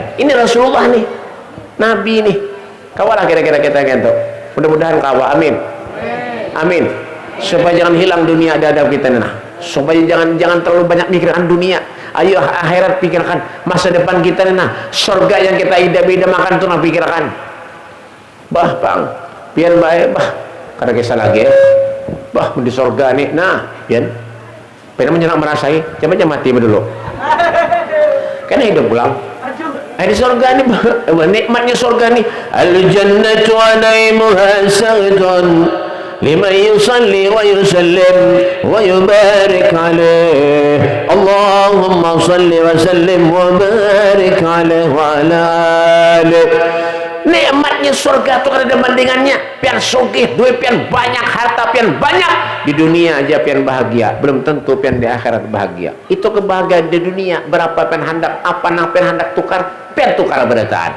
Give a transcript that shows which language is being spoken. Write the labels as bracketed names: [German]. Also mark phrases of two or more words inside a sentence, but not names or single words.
[Banjar] Ini Rasulullah nih, Nabi nih. Kawalah kira-kira kita gitu. Mudah-mudahan kawa. Amin. Amin. Supaya jangan hilang dunia adab kita nah. Supaya jangan terlalu banyak mikirkan dunia. Ayo akhirat pikirkan masa depan kita nah. Surga yang kita idam-idamkan tuh nah pikirkan. Bah bang, pian baik bah. Kada kisah lagi. Bah di surga nih. Nah, pian. Pian menyenang merasai. Coba aja mati dulu. Kan hidup pulang. Di surga nih, nikmatnya surga nih. [Arabic] الجنة عليمها سغتن لمن يصلي ويسلم ويبارك عليه. اللهم صل وسلم وبارك عليه وعلى عليه. [Banjar] Nikmatnya surga itu kan ada bandingannya. Pian sugih, duit pian banyak, harta pian banyak. Di dunia aja pian bahagia, belum tentu pian di akhirat bahagia. Itu kebahagiaan di dunia. Berapa pian hendak, apa nang pian hendak tukar, pian tukar berataan.